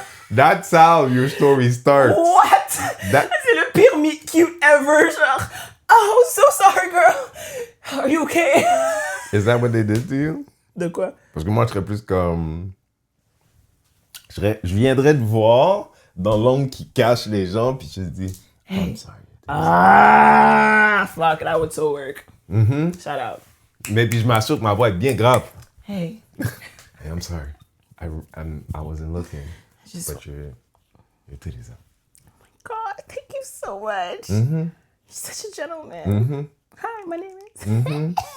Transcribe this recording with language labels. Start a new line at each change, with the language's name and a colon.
English: That's how your story starts. What? That-
French: C'est le pire
English: meet cute ever.
French: Genre,
English: oh, so sorry, girl. Are you okay? Is that what they did to you?
French: De quoi? Parce que moi, je serais plus comme... Je viendrais te voir dans l'angle qui cache les gens, puis je te dis,
English: I'm sorry. Ah, fuck, that would so work. Shout out.
French: Mais puis je m'assure que ma voix est bien grave.
English: Hey. Hey, I'm sorry. I wasn't looking. Just- But your titties out. God, thank you so much. You're such a gentleman. Hi, my name is.